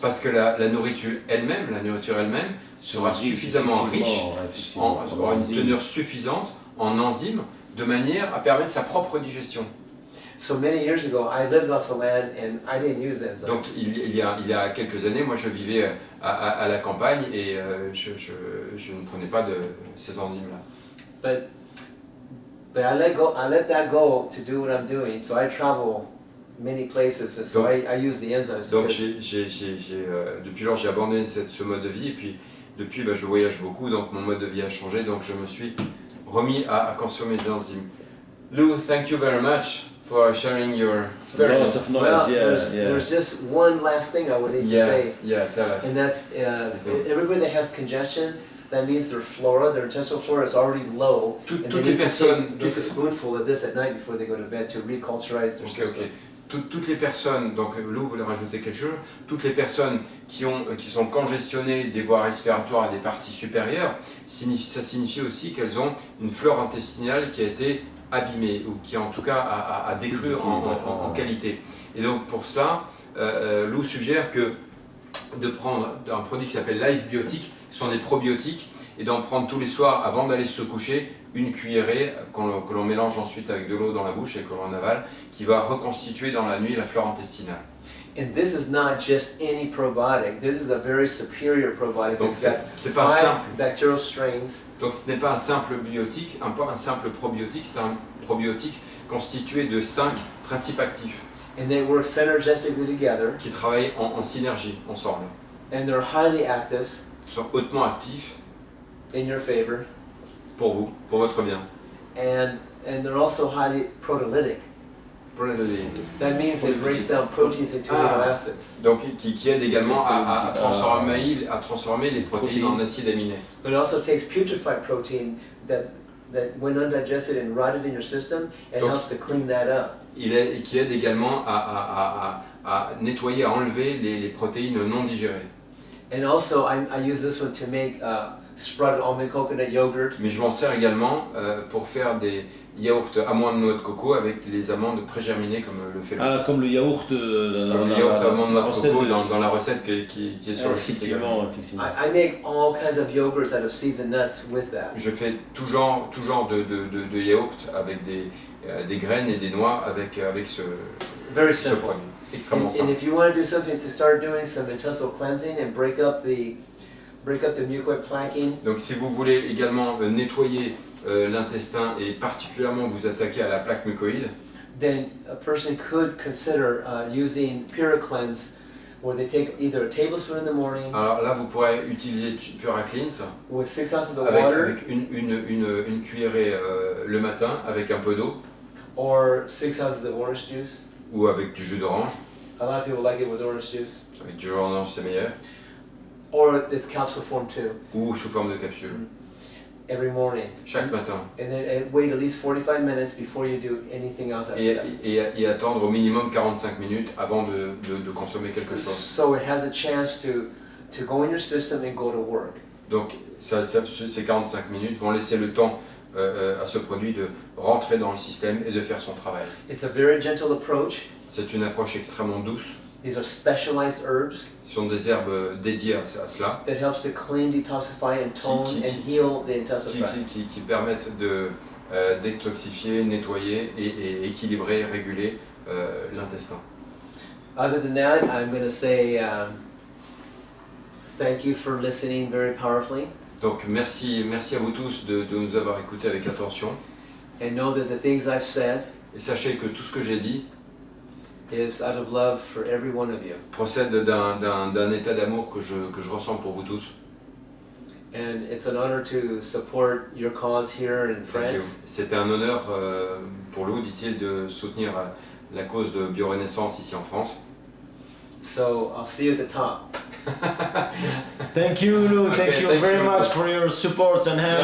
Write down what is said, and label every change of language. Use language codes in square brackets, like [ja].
[fr] Parce que la nourriture elle-même sera suffisamment riche, aura une teneur suffisante en enzymes, de manière à permettre sa propre digestion. [en] So many years ago, I lived off the land and I didn't use enzymes. [fr] Donc il y a quelques années, moi je vivais à la campagne et je ne prenais pas de ces enzymes-là. [en] But I let that go to do what I'm doing. So I travel many places, and so I use the enzymes. [fr] Donc [en] because- [fr] depuis lors j'ai abandonné ce mode de vie et puis depuis je voyage beaucoup, donc mon mode de vie a changé, donc je me suis remis à consommer des enzymes. [en] Lou, thank you very much for sharing your experience. Well, there's just one last thing I would need to say, Yeah, tell us. and that's everybody that has congestion. That means their flora, their intestinal flora is already low, and [fr] Toutes [en] they [fr] les [en] need to [fr] personnes, [en] take a spoonful of this at night before they go to bed to reculturize their system. [fr] Toutes les personnes, donc Lou voulait rajouter quelque chose, toutes les personnes qui sont congestionnées des voies respiratoires et des parties supérieures, ça signifie aussi qu'elles ont une flore intestinale qui a été abîmée, ou qui en tout cas a décru en qualité. Et donc pour cela, Lou suggère de prendre un produit qui s'appelle Life Biotique, qui sont des probiotiques, et d'en prendre tous les soirs avant d'aller se coucher, une cuillerée que l'on mélange ensuite avec de l'eau dans la bouche et que l'on avale, qui va reconstituer dans la nuit la flore intestinale. [en] And this is not just any probiotic. This is a very superior probiotic. [fr] Donc [en] It's got [fr] c'est pas [en] 5 [fr] simple. [en] bacterial strains. [fr] Donc ce n'est pas un simple biotique, un simple probiotique, c'est un probiotique constitué de 5 principes actifs [en] And they work synergistically together, [fr] qui travaillent en synergie ensemble. [en] and they're highly active [fr] Ils sont hautement actifs [en] in your favor. [fr] pour vous, pour votre bien. [en] And and they're also highly proteolytic. That means it breaks down proteins into amino acids. [fr] Donc qui aide également à transformer les protéines en acides aminés. [en] But it also takes putrefied protein that when undigested and rotted in your system, it helps to clean that up. [fr] Qui aide également à nettoyer, à enlever les protéines non digérées. [en] And also I use this one to make sprouted almond coconut yogurt. [fr] Mais je m'en sers également pour faire des yaourts amandes noix de coco avec les amandes pré-germinées comme le fait Ah, comme le yaourt amandes noix de coco dans la recette qui est sur le site également. Effectivement. [en] I make all kinds of yogurts out of seeds and nuts with that. [fr] Je fais tout genre de yaourts avec des graines et des noix avec ce produit. Extrêmement simple. [en] And if you want to do something to start doing some intestinal cleansing and break up the mucoid plaquing. [fr] Donc si vous voulez également nettoyer l'intestin et particulièrement vous attaquer à la plaque mucoïde, [en] then a person could consider using PuraCleanse, where they take either a tablespoon in the morning. [fr] Alors là vous pourrez utiliser PuraCleanse [en] with 6 ounces of water, [fr] avec une cuillerée le matin avec un peu d'eau, [en] or 6 ounces of orange juice. [fr] Ou avec du jus d'orange. [en] A lot of people like it with orange juice. [fr] Avec du jus d'orange c'est meilleur. [en] Or it's capsule form too. [fr] Ou sous forme de capsule. [en] Every morning. [fr] Chaque matin. [en] And then wait at least 45 minutes before you do anything else after that. [fr] Et attendre au minimum 45 minutes avant de consommer quelque chose. [en] So it has a chance to go in your system and go to work. [fr] Donc ces 45 minutes vont laisser le temps à ce produit de rentrer dans le système et de faire son travail. [en] It's a very gentle approach. [fr] C'est une approche extrêmement douce. [en] These are specialized herbs. [fr] Ce sont des herbes dédiées à cela. [en] That helps to clean, detoxify, and tone and heal the intestinal tract. [fr] Qui permettent de détoxifier, nettoyer et équilibrer, réguler l'intestin. [en] Other than that, I'm going to say thank you for listening very powerfully. [fr] Donc merci à vous tous de nous avoir écoutés avec attention. [en] And know that the things I've said [fr] et sachez que tout ce que j'ai dit [en] is out of love for every one of you. [fr] Procède d'un état d'amour que je ressens pour vous tous. [en] And it's an honor to support your cause here in France. [fr] C'était un honneur pour Lou, dit-il, de soutenir la cause de Biorenaissance ici en France. [en] So I'll see you at the top. Thank you, Lou. Okay, thank you very much for your support and help.